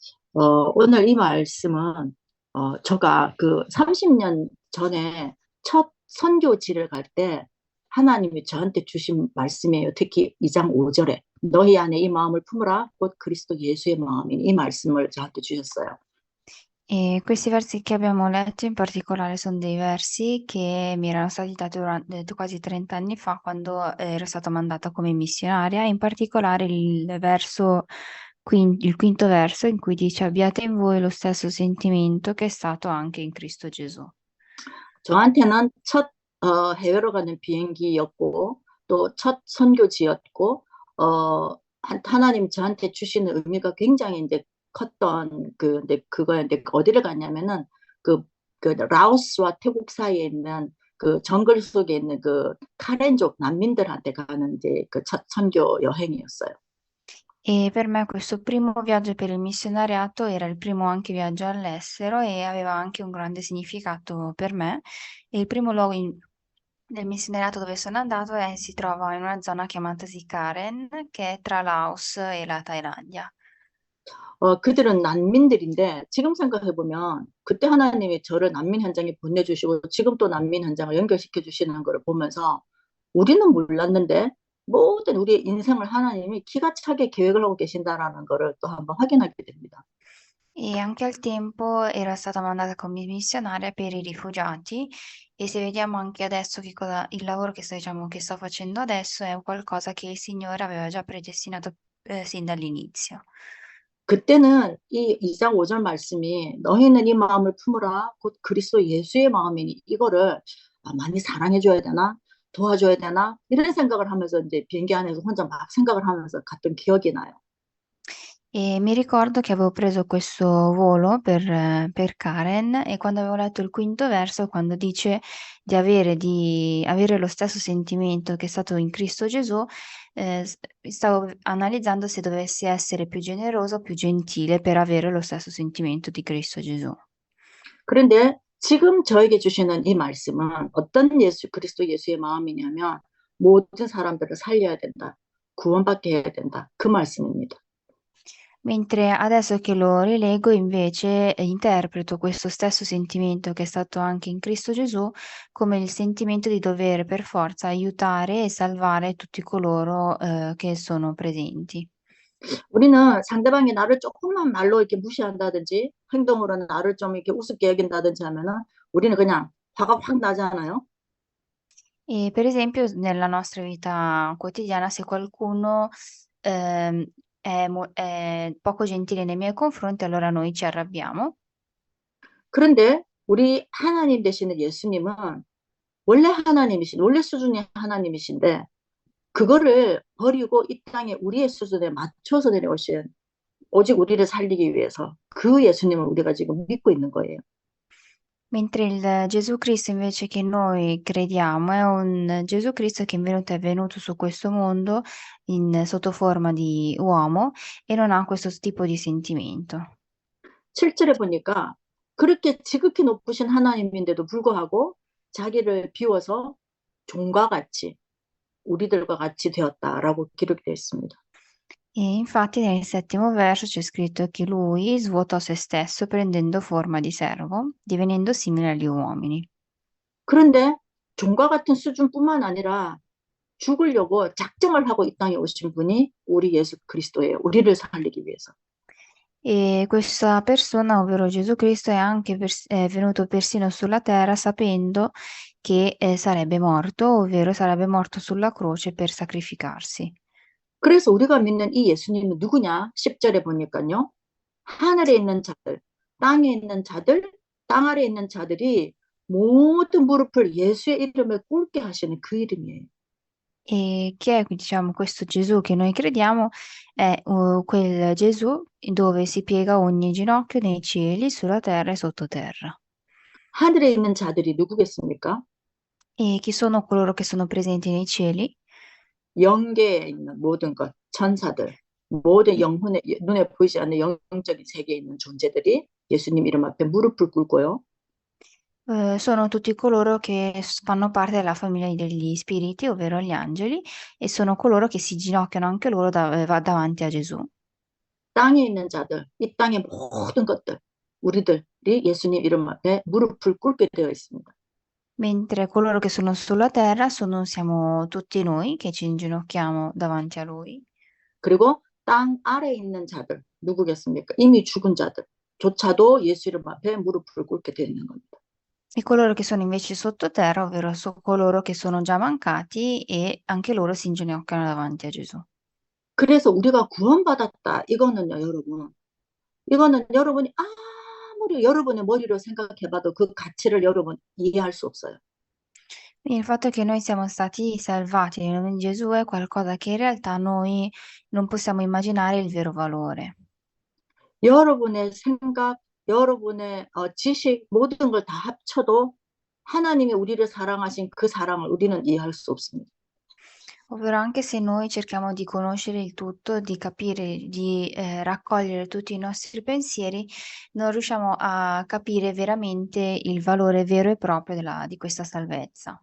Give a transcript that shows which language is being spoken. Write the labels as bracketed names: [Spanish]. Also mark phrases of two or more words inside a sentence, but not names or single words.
[Korean] 오늘 이 말씀은, 제가 그 30년 전에 첫 선교지를 갈 때 하나님이 저한테 주신 말씀이에요. 특히 2장 5절에 너희 안에 이 마음을 품으라 곧 그리스도 예수의 마음이니 이 말씀을 저한테 주셨어요. [Italian] E questi versi che abbiamo letto in particolare sono dei versi che mi erano stati dati quasi 30 anni fa quando ero stata mandata come missionaria, in particolare il quinto verso in cui dice abbiate in voi lo stesso sentimento che è stato anche in Cristo Gesù. [Korean] 저한테는 첫 해외로 가는 비행기였고 또 첫 선교지였고 하나님 저한테 주시는 의미가 굉장히 이제 컸던 근데 그거였는데 어디를 갔냐면은 그, 그 라오스와 태국 사이에 있는 그 정글 속에 있는 그 카렌족 난민들한테 가는 이제 그 첫 선교 여행이었어요. [Italian] E per me questo primo viaggio per il missionariato era il primo anche viaggio all'estero e aveva anche un grande significato per me. E il primo del missionariato dove sono andato si trova in una zona chiamatasi Karen, che è tra Laos e la Thailandia. [Korean] 그들은 난민들인데 지금 생각해 보면 그때 하나님이 저를 난민 현장에 보내주시고 지금 또 난민 현장을 연결시켜 주시는 걸 보면서 우리는 몰랐는데 모든 우리의 인생을 하나님이 기가 차게 계획을 하고 계신다라는 거를 또 한번 확인하게 됩니다. [Italian] E anche al tempo era stata mandata come missionaria per i rifugiati e se vediamo anche adesso il lavoro diciamo, che sto facendo adesso è qualcosa che il Signore aveva già predestinato sin dall'inizio. [Korean] 그때는 이 2장 5절 말씀이 너희는 이 마음을 품으라 곧 그리스도 예수의 마음이니 이거를 많이 사랑해 줘야 되나 도와줘야 되나 이런 생각을 하면서 이제 비행기 안에서 혼자 막 생각을 하면서 갔던 기억이 나요. [Italian] E mi ricordo che avevo preso questo volo per Karen e quando avevo letto il quinto verso, quando dice di avere lo stesso sentimento che è stato in Cristo Gesù, stavo analizzando se dovessi essere più generoso o più gentile per avere lo stesso sentimento di Cristo Gesù. [Korean] 그런데 지금 저에게 주시는 이 말씀은 어떤 그리스도 예수의 마음이냐면 모든 사람들을 살려야 된다. 구원받게 해야 된다. 그 말씀입니다. [Italian] Mentre adesso che lo rilego invece interpreto questo stesso sentimento che è stato anche in Cristo Gesù come il sentimento di dover per forza aiutare e salvare tutti coloro che sono presenti. [Korean] 우리는 상대방이 나를 조금만 말로 이렇게 무시한다든지 행동으로 나를 좀 이렇게 우습게 여긴다든지 하면은 우리는 그냥 화가 확 나잖아요. [Italian] E per esempio nella nostra vita quotidiana se qualcuno è poco gentile nei miei confronti, allora noi ci arrabbiamo. [Korean] 그런데 우리 하나님 되시는 예수님은 원래 원래 수준의 하나님이신데 그거를 버리고 이 땅에 우리의 수준에 맞춰서 내려오신 오직 우리를 살리기 위해서 그 예수님을 우리가 지금 믿고 있는 거예요. [Italian] Mentre il Gesù Cristo invece che noi crediamo è un Gesù Cristo che è venuto su questo mondo sotto forma di uomo e non ha questo tipo di sentimento. [Korean] 7절에 보니까 그렇게 지극히 높으신 하나님인데도 불구하고 자기를 비워서 종과 같이 우리들과 같이 되었다라고 기록되어 있습니다. [Italian] E infatti nel settimo verso c'è scritto che lui svuotò se stesso prendendo forma di servo, divenendo simile agli uomini. [Korean] 그런데 종과 같은 수준뿐만 아니라 죽으려고 작정을 하고 이 땅에 오신 분이 우리 예수 그리스도예요. 우리를 살리기 위해서. [Italian] E questa persona, ovvero Gesù Cristo, è venuto persino sulla terra sapendo che sarebbe morto, ovvero sarebbe morto sulla croce per sacrificarsi. [Korean] 그래서 우리가 믿는 이 예수님은 누구냐? 10절에 보니까요. 하늘에 있는 자들, 땅에 있는 자들, 땅 아래에 있는 자들이 모든 무릎을 예수의 이름을 꿇게 하시는 그 이름이에요. [Italian] E chi è, diciamo, questo Gesù che noi crediamo è quel Gesù dove si piega ogni ginocchio nei cieli, sulla terra e sottoterra. [Korean] 하늘에 있는 자들이 누구겠습니까? [Italian] E chi sono coloro che sono presenti nei cieli? [Korean] 영계에 있는 모든 것, 천사들, 모든 영혼의 눈에 보이지 않는 영적인 세계에 있는 존재들이 예수님 이름 앞에 무릎을 꿇고요. [Italian] Sono tutti coloro che fanno parte della famiglia degli spiriti, ovvero gli angeli, e sono coloro che si ginocchiano anche loro davanti a Gesù. [Korean] 땅에 있는 자들, 이 땅의 모든 것들, 우리들이 예수님 이름 앞에 무릎을 꿇게 되어 있습니다. [Italian] mentre coloro che sono sulla terra siamo tutti noi che ci inginocchiamo davanti a Lui. [Korean] 그리고 땅 아래에 있는 자들, 누구겠습니까? 이미 죽은 자들조차도 예수 이름 앞에 무릎을 꿇게 되어 있는 겁니다. [Italian] E coloro che sono invece sottoterra, ovvero coloro che sono già mancati e anche loro si inginocchiano davanti a Gesù. [Korean] 그래서 우리가 구원받았다. 이거는요, 여러분. 이거는 여러분이 아무리 여러분의 머리로 생각해봐도 그 가치를 여러분 이해할 수 없어요. [Italian] Il fatto che noi siamo stati salvati nel nome di Gesù è qualcosa che in realtà noi non possiamo immaginare il vero valore. [Korean] 여러분의 생각, 여러분의 지식, 모든 걸 다 합쳐도 하나님이 우리를 사랑하신 그 사랑을 우리는 이해할 수 없습니다. [Italian] Ovvero anche se noi cerchiamo di conoscere il tutto, di capire, di raccogliere tutti i nostri pensieri, non riusciamo a capire veramente il valore vero e proprio di questa salvezza.